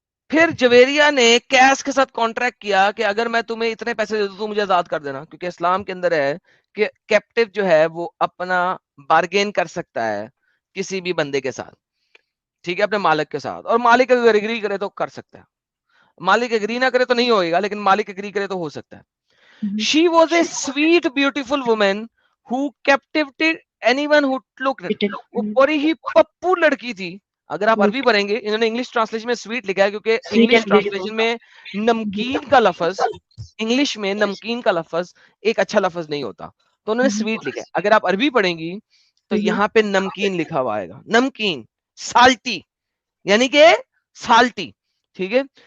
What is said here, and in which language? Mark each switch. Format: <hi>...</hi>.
<hi>फिर जवेरिया ने कैस के साथ कॉन्ट्रैक्ट किया कि अगर मैं तुम्हें इतने पैसे दे दूं तो मुझे आजाद कर देना, क्योंकि इस्लाम के अंदर है कि कैप्टिव जो है वो अपना बार्गेन कर सकता है किसी भी बंदे के साथ, ठीक है, अपने मालिक के साथ, और मालिक अगर एग्री करे तो कर सकता है, मालिक एग्री ना करे तो नहीं होएगा, लेकिन मालिक एग्री करे तो हो सकता है।</hi> <en>She was a sweet beautiful woman who captivated anyone who looked at her.</en> <hi>वो बड़ी ही पप्पू लड़की थी। अगर आप अरबी पढ़ेंगे, इन्होंने इंग्लिश ट्रांसलेशन में स्वीट लिखा है, क्योंकि इंग्लिश ट्रांसलेशन में नमकीन का लफ्ज, इंग्लिश में नमकीन का लफ्ज एक अच्छा लफ्ज नहीं होता, तो उन्होंने स्वीट लिखा है। अगर आप अरबी पढ़ेंगी तो यहाँ पे नमकीन लिखा हुआ आएगा, नमकीन, साल्टी, यानी कि साल्टी, ठीक है?</hi>